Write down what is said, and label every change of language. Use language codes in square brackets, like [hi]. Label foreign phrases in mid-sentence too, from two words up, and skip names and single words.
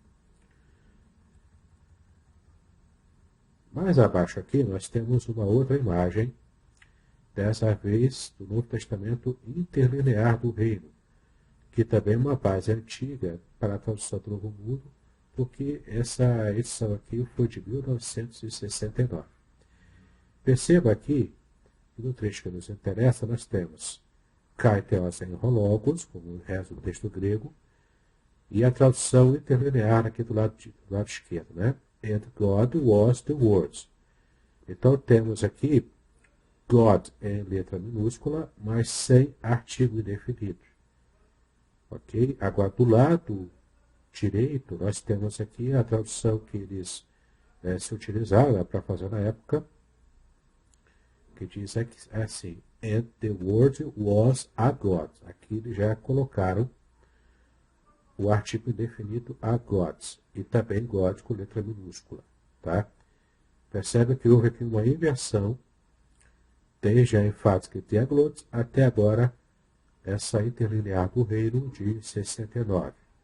[pt] Mais abaixo aqui nós temos uma outra imagem, dessa vez do Novo Testamento interlinear do Reino, que também é uma base antiga para a tradução do Novo Mundo, porque essa edição aqui foi de 1969. Perceba aqui que no trecho que nos interessa nós temos [el] καὶ θεὸς ἦν ὁ λόγος, [pt] como reza o texto grego, e a tradução interlinear aqui do lado esquerdo, né? [en] And God was the words. [pt] Então temos aqui God em letra minúscula, mas sem artigo indefinido. Ok? Agora, do lado direito, nós temos aqui a tradução que eles se utilizaram para fazer na época, que diz assim, [en] and the word was a God. [pt] Aqui eles já colocaram o artigo indefinido [en] a gods, [pt] e também God com letra minúscula. Tá? Percebe que houve aqui uma inversão, desde a enfática teaglotes até agora, essa interlinear do reino de 69.